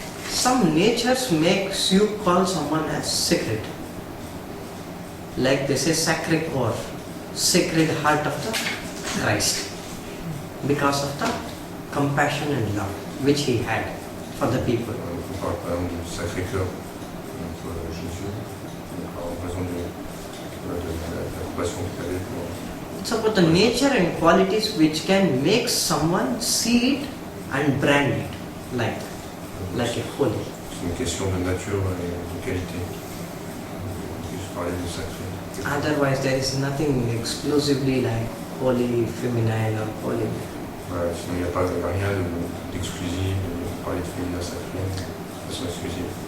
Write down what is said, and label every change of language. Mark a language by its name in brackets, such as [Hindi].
[English] Some natures makes you call someone as sacred. Like they say sacred core, sacred heart of the Christ. Because of the compassion and love which he had for the people. [French] On parle par exemple du Sacré-Cœur, donc Jésus, en raison de la compassion qu'il avait pour. [English] It's about the nature and qualities which can make someone see it and brand it like a holy. [French] C'est une question de nature et de qualité. Je parlais du sacré. [English] Otherwise, there is nothing exclusively like holy feminine or holy. [French] Ouais, sinon, il n'y a rien d'exclusif, de parler de féminin sacré de façon exclusive.